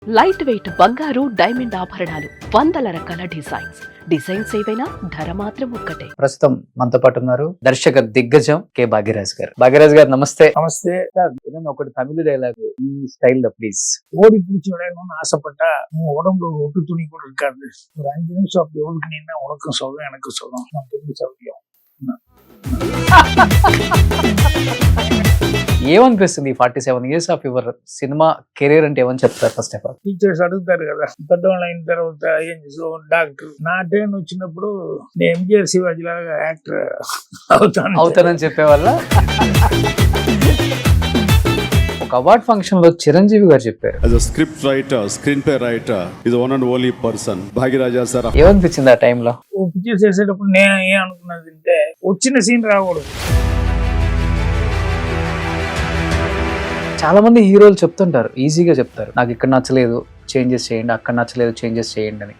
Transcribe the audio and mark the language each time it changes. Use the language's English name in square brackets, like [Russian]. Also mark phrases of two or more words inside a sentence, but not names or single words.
[English] light weight [Telugu] బంగారు డైమండ్ ఆభరణాలు, వందల రకాల డిజైన్స్ ఏవైనా ధర మాత్రం ఒక్కటే. ప్రస్తుతం మనతో పాటు ఉన్నారు దర్శక దిగ్గజం కె భాగ్యరాజ్ గారు. భాగ్యరాజ్ గారు నమస్తే. నమస్తే. ఏదైనా ఒకటి తమిళ డైలాగ్ ఈ స్టైల్ లో ప్లీజ్. [Tamil] ஓடி பிடிச்சி விளையாடணும்னு ஆசைப்பட்டா உன் உடம்புல ஒரு ஒட்டு துணி கூட இருக்காது. ஒரு 5 நிமிஷம் அப்படி ஒதுக்குனீங்கன்னா உனக்கும் சொல்லும் எனக்கும் சொல்லும். நமக்கு எப்படி சௌகரியம். [English] ఏమనిపిస్తుంది 47 years of your cinema career [Telugu] అంటే ఏమని చెప్తారు? [English] first of all [Telugu] టీచర్స్ అడుగుతారు కదా, పెద్దవాళ్ళు అయిన తర్వాత ఏం చేసావు, డాక్టర్. నా టైం వచ్చినప్పుడు నేను ఎంజిఆర్ శివాజీ లాగా యాక్టర్ అవుతానని చెప్పేవాళ్ళ. ఒక [English] award function [Telugu] లో చిరంజీవి గారు చెప్పారు, [English] as a script writer, screenplay writer, is the one and only person భాగ్యరాజా సార్. [Telugu] ఏమనిపించింది ఆ టైంలో? పిక్చర్స్ వేసేటప్పుడు నేను ఏం అనుకున్నది అంటే వచ్చిన సీన్ రాకూడదు. చాలా మంది హీరోలు చెప్తుంటారు, ఈజీగా చెప్తారు, నాకు ఇక్కడ నచ్చలేదు చేంజెస్ చేయండి, అక్కడ నచ్చలేదు చేంజెస్ చేయండి అని.